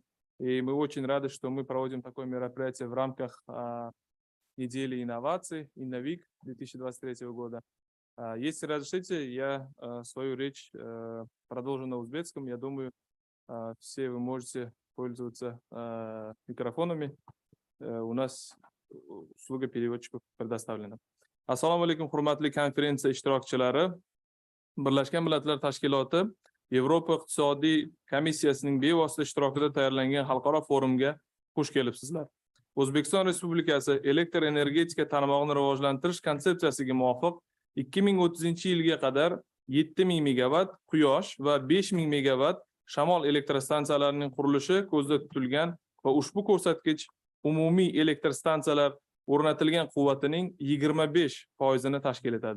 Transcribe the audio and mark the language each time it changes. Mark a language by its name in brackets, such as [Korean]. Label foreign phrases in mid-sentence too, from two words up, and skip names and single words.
[Russian] И мы очень рады, что мы проводим такое мероприятие в рамках недели инноваций, Инновик 2023 года. Если разрешите, я свою речь продолжу на узбекском. Я думаю, все вы можете пользоваться микрофонами. У нас услуга переводчиков предоставлена. [Arabic] السلام عليكم, [Uzbek] hurmatli konferensiya ishtirokchilari. Birlashgan Millatlar Tashkiloti Yevropa iqtisodiy komissiyasining bevosita ishtirokida tayyorlangan xalqaro forumga xush kelibsizlar. O'zbekiston Respublikasi elektr energetika tarmog'ini rivojlantirish konsepsiyasiga muvofiq 2030-yilga qadar 7000 megawatt quyosh va 5000 megawatt shamol elektrostansiyalarining qurilishi ko'zda tutilgan va ushbu ko'rsatkich umumiy elektr stansiyalar o'rnatilgan quvvatining 25% tashkil etadi.